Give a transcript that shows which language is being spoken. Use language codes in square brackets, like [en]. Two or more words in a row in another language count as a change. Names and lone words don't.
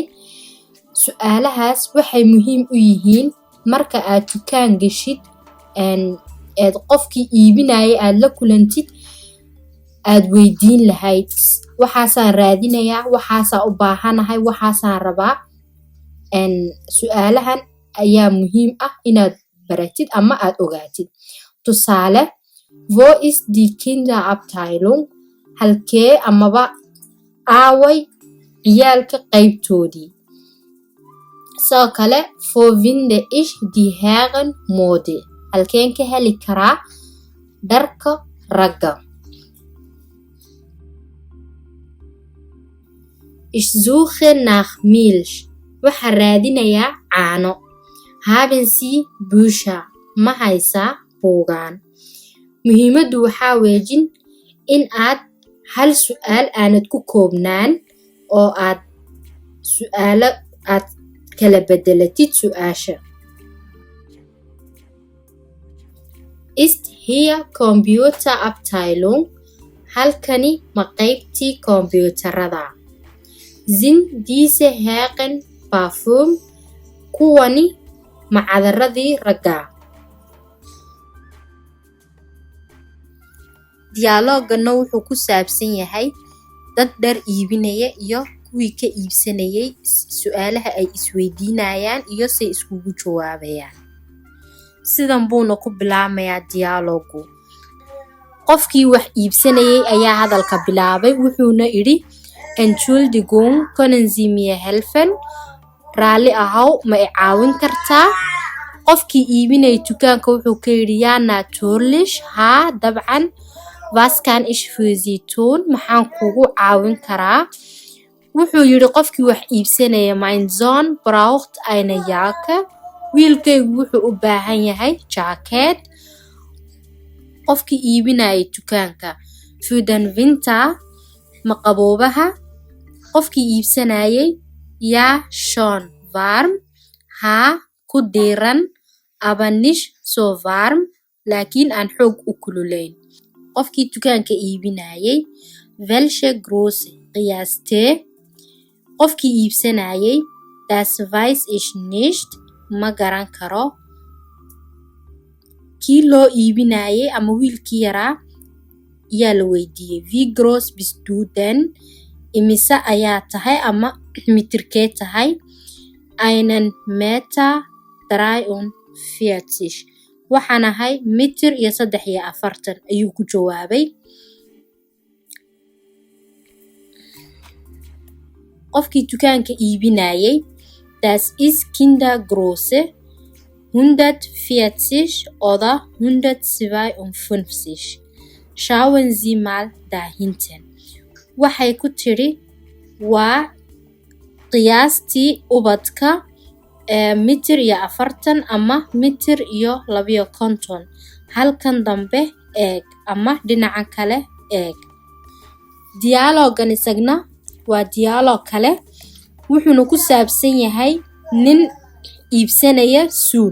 [so] Su'aalahaas waxay muhiim u yihiin marka aad dukaan gashid, aad qofkii iibinayay aad la kulantid, aad weydiin lahayd waxaasaan raadinayaa, waxaasaan u baahanahay, waxaasaan rabaa. Su'aalahan ayaa muhiim ah inaad baratid ama aad ogaatid. Tusaale, [de] wo ist die Kinderabteilung, [so] halkee amaba aaway ciyaalka qaybtoodii. Sidoo kale, [de] wo finde ich die Herrenmode, [so] halkeen ka heli karaa dharka ragga. [de] Ich suche nach Milch, [so] waxaan raadinayaa caano. [de] Haben Sie Bücher, [so] ma haysaa buugaan. Muhiimaddu waxaa weejin in aad hal su'aal aanad ku koobnaan oo aad su'aalo aad kala bedelatid su'aasha. [de] Ist hier Computerabteilung, [so] halkani ma qaybtii kombiyuutarada. [de] Sind diese Herren Parfum, [so] kuwani ma cadaradii ragga. dialoogana wuxuu ku saabsan yahay dad dhar iibinaya iyo kuwii ka iibsanayay su'aalaha ay isweydiinayaan iyo say iskugu jawaabayaan. Sidan buuna ku bilaamayaa dialoogu. Qofkii wax iibsanayay ayaa hadalka bilaabay, wuxuuna idhi [de] Entschuldigung, können Sie mir helfen? [so] Raalli ahow, ma i caawin kartaa? Qofkii iibinayay dukaanka wuxuu ka yidhi [de] yaa natürlich, [so] haa dabcan, [de] was kann ich für Sie tun? [so] Maxaan kugu caawin karaa? Wuxuu yidhi qofkii wax iibsanaya [de] mein Sohn braucht eine Jacke. [so] Wiilkaygu wuxuu u baahan yahay jacket. Qofkii iibinayay dukaanka [de] für den Winter, [so] ma qaboobaha? Qofkii iibsanayay [de] yaa schon warm, [so] haa ku diiran, [de] aber nicht so warm, [so] laakiin aan xoog u kululayn. Qofkii dukaanka iibinayay [de] welche Größe, [so] qiyaastee? Qofkii iibsanayay [de] das weiß ich nicht, [so] ma garan karo. Kii loo iibinayay ama wiilkii yaraa yaa la weydiiyey [de] wie groß bist du denn? [so] Imise ayaa tahay ama mitirkee tahay? [de] Einen Meter 43. [so] Waxaan ahay mitir iyo 43 ayuu ku jawaabay. Qofkii dukaanka iibinayay [de] das ist Kindergröße 140 oder 152. Schauen Sie mal da hinten. [so] Waxay ku tiri waa qiyaastii ubadka mitir iyo 40 ama mitir iyo 52. Halkan dambe eeg ama dhinaca kale eeg. Dialoogan isagna waa dialoog kale, wuxuuna ku saabsan yahay nin iibsanaya suud.